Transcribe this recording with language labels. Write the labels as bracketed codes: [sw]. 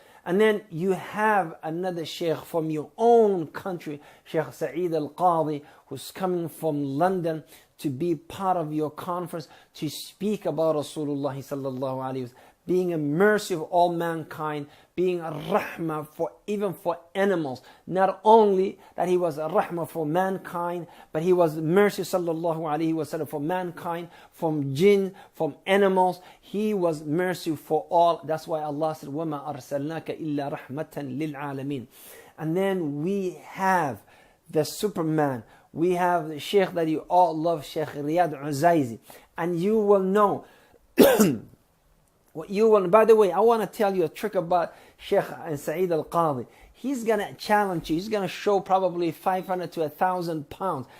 [en] And then you have another sheikh from your own country, Sheikh Saciid al-Qadi, who's coming from London to be part of your conference, to speak about Rasulullah sallallahu alaihi wasallam, being a mercy of all mankind, being a rahmah even for animals. Not only that he was a rahmah for mankind, but he was mercy sallallahu alaihi wasallam for mankind, from jinn, from animals. He was mercy for all. That's why Allah said, [ar] وَمَا أَرْسَلْنَاكَ إِلَّا رَحْمَةً لِلْعَالَمِينَ. [en] And then we have the Superman. We have the Sheikh that you all love, Sheikh Riyad Uzaizi. And you will know by the way, I want to tell you a trick about Sheikh Saciid al-Qadi. He's going to challenge you. He's going to show probably 500 to 1,000 pounds.